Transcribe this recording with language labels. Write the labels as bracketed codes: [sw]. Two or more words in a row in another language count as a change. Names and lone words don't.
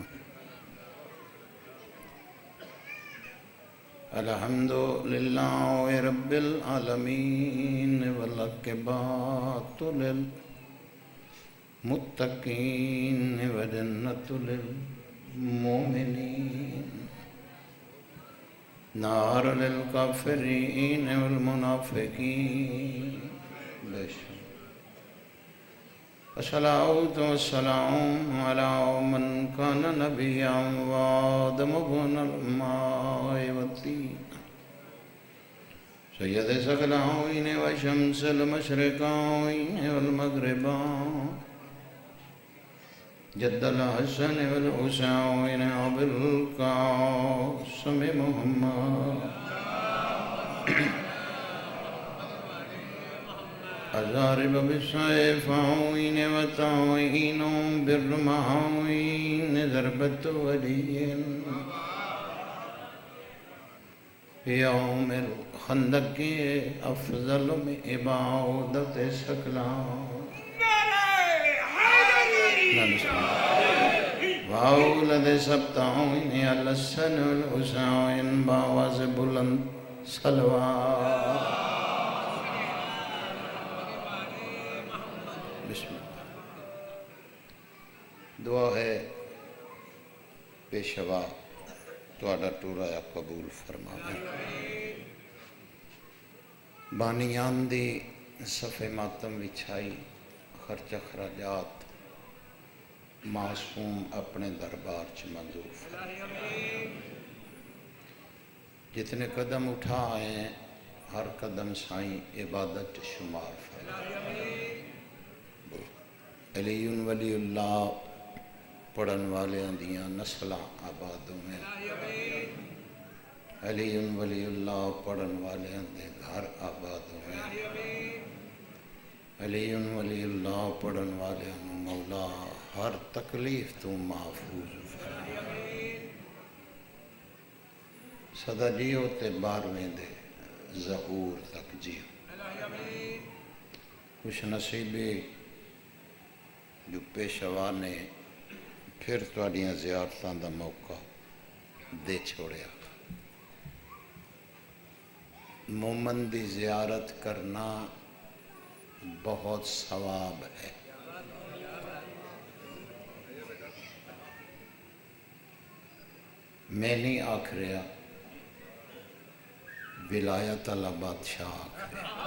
[ar] الحمدللہ رب العالمین والعاقبۃ للمتقین وجنۃ للمؤمنین نار للکافرین والمنافقین۔ الصلاۃ والسلام علی من کان نبیا وآدم بن الماء والطین، سید ثقلین وشمس المشرقین والمغربین، جد الحسن والحسین ابو القاسم محمد، الضارب بالسيفين والطاعين بالرمحين ضربة ولي يوم الخندق أفضل من عبادة ثقلان، وأولد سبطين الحسن والحسين [ur] بآواز بلند صلوات۔ [pa] دعا ہے پیشوا تہاڈا ٹورا قبول فرماوے۔ بانیان دی صفِ ماتم وچھائی، خرچ اخراجات معصوم اپنے دربار چ منظور فرمائے۔ جتنے قدم اٹھائے ہر قدم سائیں عبادت شمار فرمائے۔ [ar] علی ولی اللہ [pa] پڑھن والے دیاں نسلاں آباد ہوئیں، [ar] علی ولی اللہ [pa] پڑھن والے دے گھر آباد ہوئیں، [ar] علی ولی اللہ [pa] پڑھن والے مولا ہر تکلیف تو محفوظ فرمائے۔ صدا جیو تے 12ویں دے ظہور تک جیو۔ خوش نصیبی جو پیشوا نے پھر تواڈیاں زیارتاں دا موقع دے چھوڑیا۔ مومن دی زیارت کرنا بہت ثواب ہے۔ میں نہیں آکھ رہا ولایت والا بادشاہ آخر